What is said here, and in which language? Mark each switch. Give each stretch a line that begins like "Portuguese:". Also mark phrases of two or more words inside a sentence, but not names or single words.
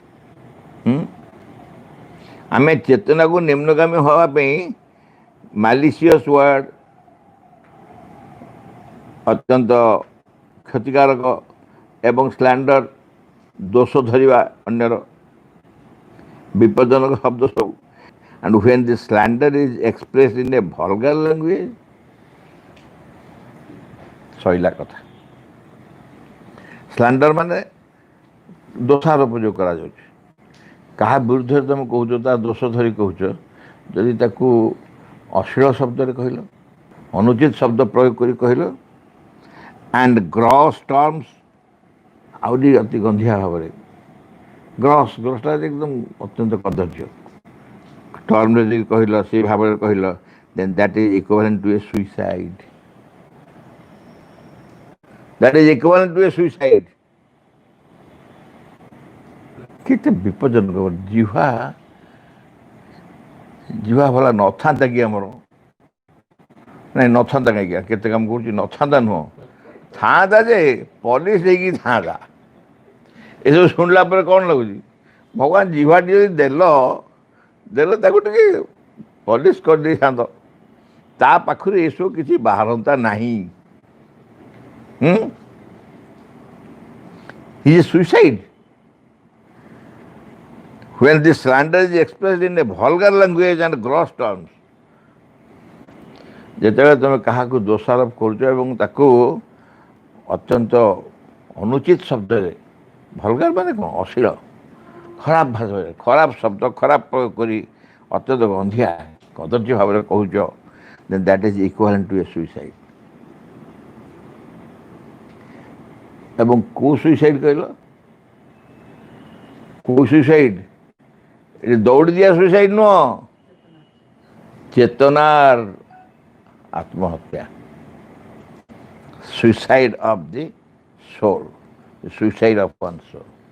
Odia: ଆମେ ଚେତନାକୁ ନିମ୍ନଗାମୀ ହେବା ପାଇଁ
English: malicious word,
Odia: ଅତ୍ୟନ୍ତ କ୍ଷତିକାରକ ଏବଂ ସ୍ଲାଣ୍ଡର, ଦୋଷ ଧରିବା ଅନ୍ୟର, ବିପଜ୍ଜନକ ଶବ୍ଦ ସବୁ।
English: And when the slander is expressed in a vulgar language,
Odia: ସଇଲା କଥା। ସ୍ଲାଣ୍ଡର ମାନେ ଦୋଷାରୋପ ଯେଉଁ କରାଯାଉଛି, କାହା ବିରୁଦ୍ଧରେ ତୁମେ କହୁଛ, ତା ଦୋଷ ଧରି କହୁଛ, ଯଦି ତାକୁ ଅଶ୍ଳୀଳ ଶବ୍ଦରେ କହିଲ, ଅନୁଚିତ ଶବ୍ଦ ପ୍ରୟୋଗ କରି କହିଲ,
English: and gross terms,
Odia: ଆହୁରି ଅତି ଗନ୍ଧିଆ ଭାବରେ, ଗ୍ରସ୍ଟା ଏକଦମ ଅତ୍ୟନ୍ତ କଦର୍ଯ୍ୟ ଟର୍ମରେ ଯଦି କହିଲ, ସେଇ ଭାବରେ କହିଲ,
English: then that is equivalent to a suicide. That is equivalent to a suicide.
Odia: କେତେ ବିପଜ୍ଜନକ। ଜିହ୍ବା ଭଲା ନଥାନ୍ତା କି ଆମର? ନାଇଁ ନଥାନ୍ତା କାହିଁକି, କେତେ କାମ କରୁଛି, ନଥାନ୍ତା ନୁହଁ, ଥାନ୍ତା ଯେ ପଲିସ ହେଇକି ଥାନ୍ତା। ଏସବୁ ଶୁଣିଲା ପରେ କ'ଣ ଲାଗୁଛି? ଭଗବାନ ଜିହ୍ବାଟି ଯଦି ଦେଲ ତାକୁ ଟିକେ ପଲିସ କରିଦେଇଥାନ୍ତ, ତା ପାଖରୁ ଏସବୁ କିଛି ବାହାରନ୍ତା ନାହିଁ।
English: He is suicide. When this slander is expressed in a vulgar language and gross terms,
Odia: ଯେତେବେଳେ ତୁମେ କାହାକୁ ଦୋଷାରୋପ କରୁଛ ଏବଂ ତାକୁ ଅତ୍ୟନ୍ତ ଅନୁଚିତ ଶବ୍ଦରେ, ଭଲଗାର ମାନେ କ'ଣ, ଅଶ୍ଳୀଳ, ଖରାପ ଭାଷାରେ, ଖରାପ ଶବ୍ଦ, ଖରାପ ପ୍ରୟୋଗ କରି ଅତ୍ୟନ୍ତ ଗନ୍ଧିଆ କଦର୍ଯ୍ୟ ଭାବରେ କହୁଛ,
English: then that is equivalent to a suicide.
Odia: ଏବଂ କେଉଁ ସୁଇସାଇଡ୍ କହିଲ? କେଉଁ ସୁଇସାଇଡ୍? ଏଠି ଦୌଡ଼ି ଦିଆ ସୁଇସାଇଡ୍ ନୁହଁ, ଚେତନାର ଆତ୍ମହତ୍ୟା,
English: suicide of the soul, suicide of one soul.